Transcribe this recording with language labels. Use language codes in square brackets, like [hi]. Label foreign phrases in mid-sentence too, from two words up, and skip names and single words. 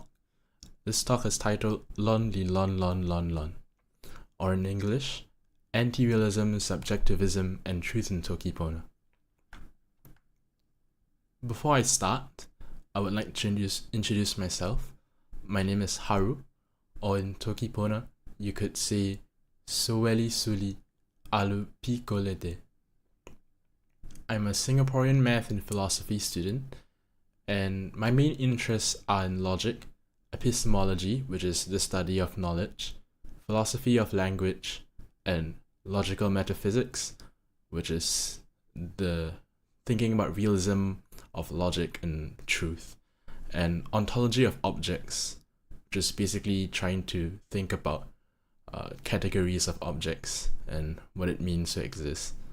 [en] This talk is titled Lon Li Lon Lon Lon Lon, or in English, Anti-Realism, Subjectivism, and Truth in Toki Pona. Before I start, I would like to introduce myself. My name is Haru, or in Toki Pona, you could say [tok] soweli suli alu piko lete. [en] I'm a Singaporean math and philosophy student, and my main interests are in logic, epistemology, which is the study of knowledge, philosophy of language, and logical metaphysics, which is the thinking about realism of logic and truth, and ontology of objects, which is basically trying to think about categories of objects and what it means to exist.